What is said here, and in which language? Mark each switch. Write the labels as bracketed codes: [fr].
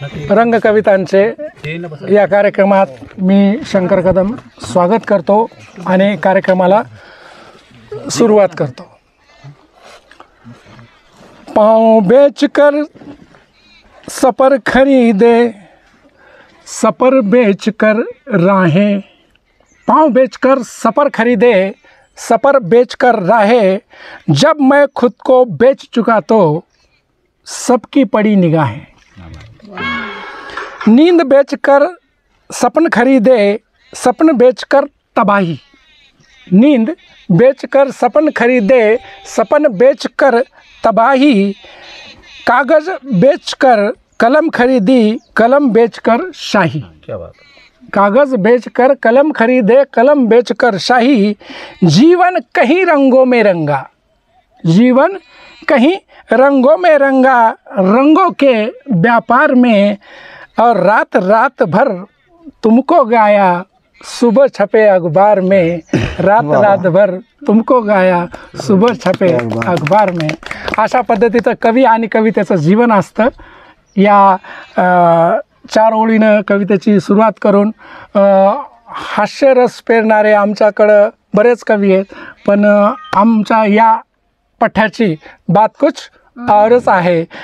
[mr] रंगकवितांचे या कार्यक्रमात मी शंकर कदम स्वागत करतो आणि कार्यक्रमाला सुरुवात करतो. [hi] पाँव बेचकर सपर खरीदे सपर बेचकर राहें, पाँव बेचकर सपर खरीदे सपर बेचकर राहें, जब मैं खुद को बेच चुका तो सबकी पड़ी निगाहें. नींद बेचकर सपन खरीदे सपन बेचकर तबाही, नींद बेचकर सपन खरीदे सपन बेचकर तबाही, कागज़ बेचकर कलम खरीदी कलम बेचकर शाही. क्या बात. कागज़ बेचकर कलम खरीदे कलम बेचकर शाही, जीवन कहीं रंगों में रंगा, जीवन कहीं रंगों में रंगा, रंगों के व्यापार में, और रात रात भर तुमको गाया सुबह छपे अखबार में, रात रात भर तुमको गाया सुबह छपे अखबार में. [mr] अशा पद्धतीचं कवी आणि कवितेचं जीवन असतं. या 4 ओळीनं कवितेची सुरुवात करून हास्यरस पेरणारे आमच्याकडं बरेच कवी आहेत, पण आमच्या या पठ्याची [hi] बात कुछ औरच [mr] आहे.